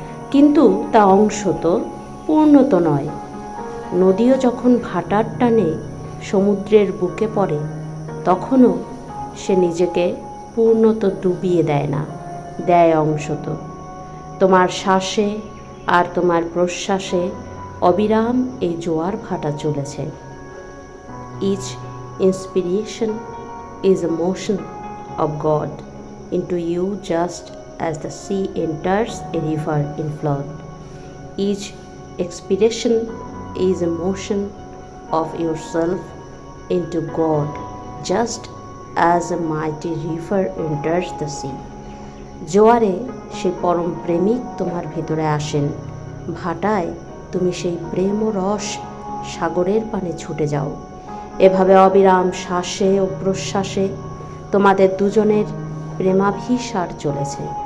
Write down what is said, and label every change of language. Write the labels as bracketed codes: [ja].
[bn] কিন্তু তা অংশত, পূর্ণত নয়। নদীও যখন ভাটার টানে সমুদ্রের বুকে পড়ে, তখনও সে নিজেকে পূর্ণত ডুবিয়ে দেয় না, দেয় অংশত। তোমার শ্বাসে আর তোমার প্রশ্বাসে অবিরাম এই জোয়ার ভাটা চলেছে। [en] Each inspiration is a motion of God into you, just as the sea enters a river in flood. Each expiration is a motion of yourself into God, just as a mighty river enters the sea. [bn] জোয়ারে সেই পরম প্রেমিক তোমার ভেতরে আসেন। ভাটায় তুমি সেই প্রেম ও রস সাগরের পানে ছুটে যাও। এভাবে অবিরাম শ্বাসে ও প্রশ্বাসে তোমাদের দুজনের প্রেমাভিসার চলেছে।